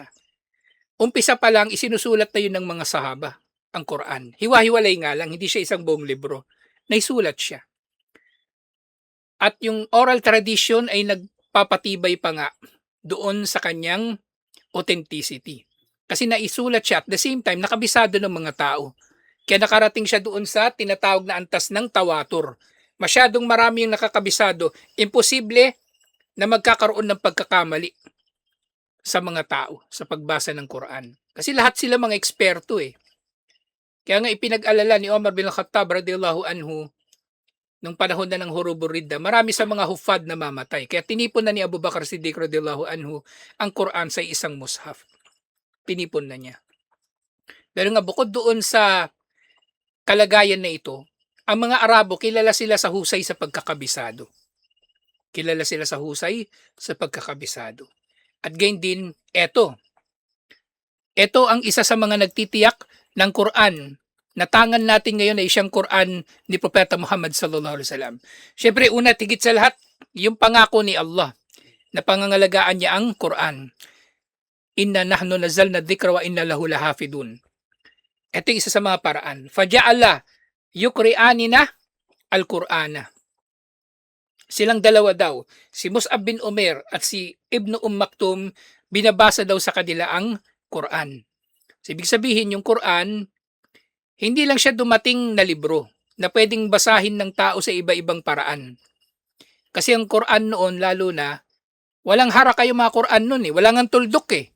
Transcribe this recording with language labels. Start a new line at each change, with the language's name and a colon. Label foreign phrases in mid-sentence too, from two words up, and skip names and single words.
Filipino: Umpisa pa lang, isinusulat na yun ng mga sahaba, ang Quran. Hiwa-hiwalay nga lang, hindi siya isang buong libro. Naisulat siya. At yung
English: oral tradition
Filipino: ay nagpapatibay pa nga doon sa kanyang authenticity. Kasi naisulat siya
English: at the same time,
Filipino: nakabisado ng mga tao. Kaya nakarating siya doon sa tinatawag na antas ng tawatur. Masyadong marami yung nakakabisado. Imposible na magkakaroon ng pagkakamali sa mga tao sa pagbasa ng Quran. Kasi lahat sila mga eksperto eh. Kaya nga ipinag-alala ni Omar bin Khattab
Arabic: رضي الله عنه
Filipino: nung panahon na ng Hurubur Ridda, marami sa mga hufad na mamatay. Kaya tinipon na ni Abu Bakar Siddiq
Arabic: رضي الله عنه
Filipino: ang Quran sa isang mushaf. Tinipon na niya. Pero nga bukod doon sa kalagayan na ito, ang mga Arabo kilala sila sa husay sa pagkakabisado. Kilala sila sa husay sa pagkakabisado. At gayon din, eto. Ito ang isa sa mga nagtitiyak ng Quran na tangan natin ngayon ay siyang Quran ni Propeta Muhammad
Arabic: صلى الله عليه وسلم.
Filipino: Syempre, una, tigit sa lahat, yung pangako ni Allah na pangangalagaan niya ang Quran.
Arabic: إنا نحن نزلنا الذكر وإنا له لحافظون.
Filipino: Ito yung isa sa mga paraan.
Arabic: فجعل يقرئاننا القرآن.
Filipino: Silang dalawa daw, si Mus'ab bin Umair at si Ibn Maktum, binabasa daw sa kanila ang Quran. So, ibig sabihin, yung Quran, hindi lang siya dumating na libro. na pwedeng basahin ng tao sa iba-ibang paraan. Kasi ang Quran noon lalo na, walang haraka yung mga Quran noon eh, wala ngang tuldok eh.